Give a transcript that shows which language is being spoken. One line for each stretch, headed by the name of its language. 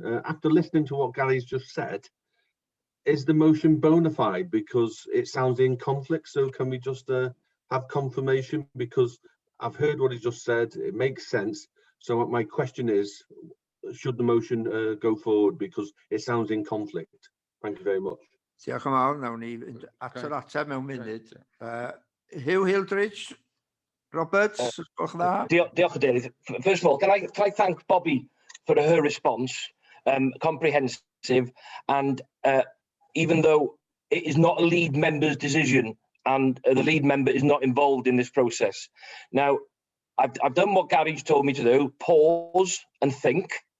English: After listening to what Gary's just said, is the motion bona fide? Because it sounds in conflict. So can we just have confirmation? Because I've heard what he just said. It makes sense. So my question is, should the motion go forward, because it sounds in conflict? Thank you very much.
Welsh: Diolch yn fawr, nawn ni ateb mewn munud. Hugh Hildridge, Roberts, gwelwch yn dda. Diolch, Cadeirydd.
English: First of all, can I thank Bobby for her response, comprehensive, and even though it is not a lead member's decision and the lead member is not involved in this process. Now, I've done what Gary's told me to do, pause and think.